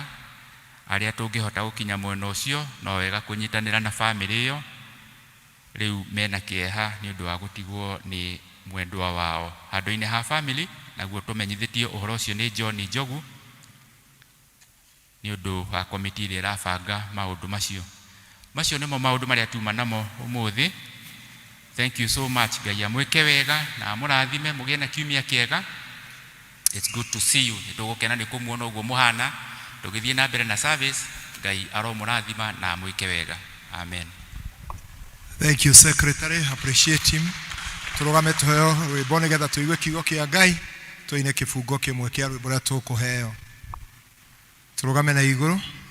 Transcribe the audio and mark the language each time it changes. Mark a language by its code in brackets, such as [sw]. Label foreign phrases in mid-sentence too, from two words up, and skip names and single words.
[ki] Aria tungihota gukinya mwena ucio no wega kunyitanira na family iyo riu mena kieha ni undu wa gutigwo ni mwendwa wao handu-ini ha family. Naguo tumenyithitio uhoro ucio ni John Njogu ni undu wa committee ira irabanga maundu macio nimo maundu maria tuma namo umuthi. [en] Thank you so much. [ki] Ngai amwike wega na murathime mugie na kiumia kiega. [en] It's good to see you. [ki] Nitugukena ni kumuona uguo muhana tugithie na mbere na service. Ngai aromurathima na amwike wega. Amen. [en] Thank you secretary, appreciate him. [ki] Turugame tuheo rwimbo nigetha tuigue kiugo kia Ngai, tuine kifungo kimwe kia rwimbo ria tukuheo. Turugame na iguru.